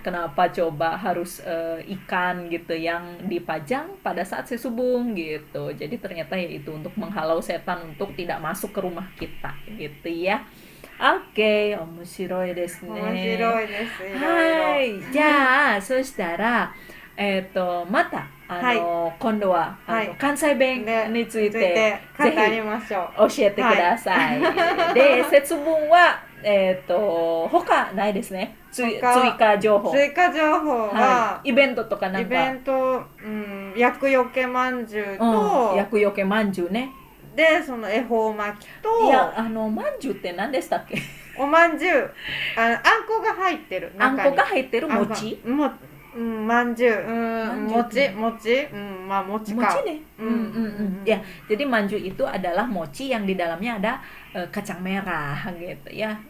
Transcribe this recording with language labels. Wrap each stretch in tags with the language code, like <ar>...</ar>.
<id>Kenapa coba harus ikan gitu yang dipajang pada saat Setsubung gitu. Jadi ternyata ya itu untuk menghalau setan untuk tidak masuk ke rumah kita gitu ya.</id> <ja>OK、面白いですね。面白いです。はい。じゃあ、そしたら、また、今度は、関西弁について、ぜひ教えてください。で、節分は、他ないですね。追加情報は、イベントとかなんか。イベント、厄除けまんじゅうと、厄除けまんじゅうね。で、その恵方巻きと、いや、まんじゅうって何でしたっけ？おまんじゅう、あんこが入ってる。あんこが入ってる餅？まんじゅう、餅、まあ餅か。</ja> <id>Mochi nih. Ya, jadi manju itu adalah mochi yang di dalamnya ada kacang merah gitu ya.</id>